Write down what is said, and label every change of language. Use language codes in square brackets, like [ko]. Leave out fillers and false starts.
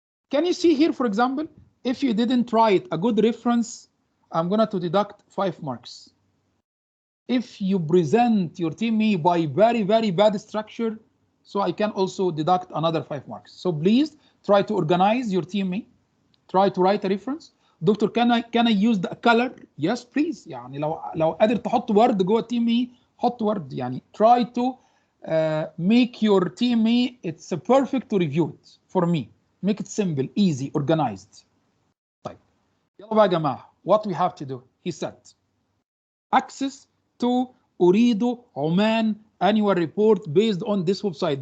[en] Can you see here for example if you didn't write a good reference I'm going to deduct 5 marks. If you present your TMA by very bad structure so I can also deduct another 5 marks. So please try to organize your TMA. Try to write a reference. Doctor can I use the color? Yes please. [ar] يعني لو قادر تحط ورد جوه TMA حط ورد. يعني [en] try to make your TMA it's perfect to review it for me. Make it simple, easy, organized. [ar] طيب يلا بقى يا جماعه [en] what we have to do. He said access to أريد عمان annual report based on this website.